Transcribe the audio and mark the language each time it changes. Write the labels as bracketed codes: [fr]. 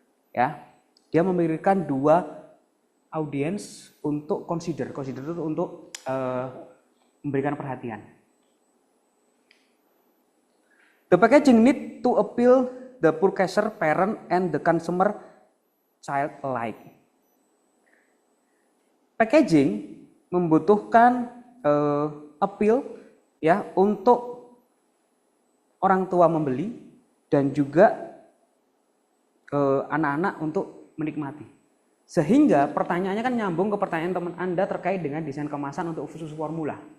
[id] Ya, dia memikirkan 2 audience untuk consider itu untuk memberikan perhatian. [en] The packaging need to appeal the purchaser, parent, and the consumer child alike. [id] Packaging membutuhkan appeal ya untuk orang tua membeli dan juga anak-anak untuk menikmati. Sehingga pertanyaannya kan nyambung ke pertanyaan teman Anda terkait dengan desain kemasan untuk susu formula.